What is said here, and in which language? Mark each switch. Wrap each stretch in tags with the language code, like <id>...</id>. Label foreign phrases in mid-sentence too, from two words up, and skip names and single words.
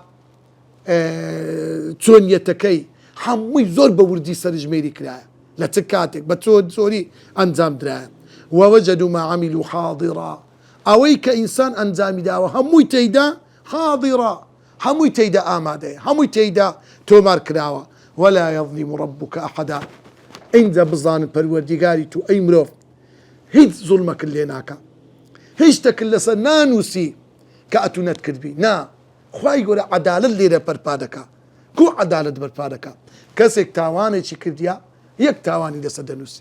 <ckb>چۆنیەتەکەی هەمووی زۆر بە وردی سەرژمێری کرایە لە چ کاتێک بە زۆری ئەنجام درایە ووجدوا</ckb> <ar>ما عملوا حاضرا</ar> <ckb>ئەوەی کە ئینسان ئەنجامی داوە هەمووی تێیدا حاضرا هەمووی تێیدا ئامادەیە هەمووی تێیدا تۆمار کراوە</ckb> <ar>ولا يظلم ربك أحدا</ar> <ckb>ئینجا بزانن پەروەردیگاری تو ئەی مرۆڤ هیچ زوڵمەکرد لێ ناکە هیچ شتێکت لەسەر نانووسی کە ئەتوونەت کردبی نا خوای گەورە عەدالەت لێرە بەرپا دەکا. کو عەدالەت بەرپا دەکا؟ کەسێک تاوانێکی کردیا یەک تاوانی لەسەر دەنووسی.</ckb>